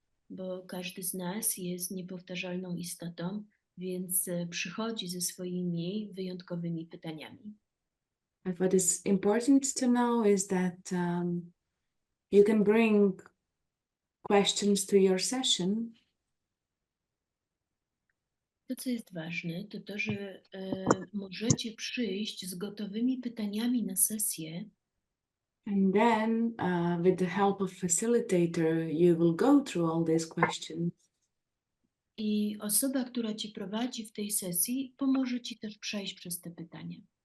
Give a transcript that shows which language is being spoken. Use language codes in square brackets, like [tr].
[pl] Bo każdy z nas jest niepowtarzalną istotą, więc przychodzi ze swoimi wyjątkowymi pytaniami. [en] But what is important to know is that you can bring questions to your session. [pl] To, co jest ważne, to to, że możecie przyjść z gotowymi pytaniami na sesję. [en] And then with the help of facilitator, you will go through all these questions. [pl] I osoba, która ci prowadzi w tej sesji, pomoże ci też przejść przez te pytania.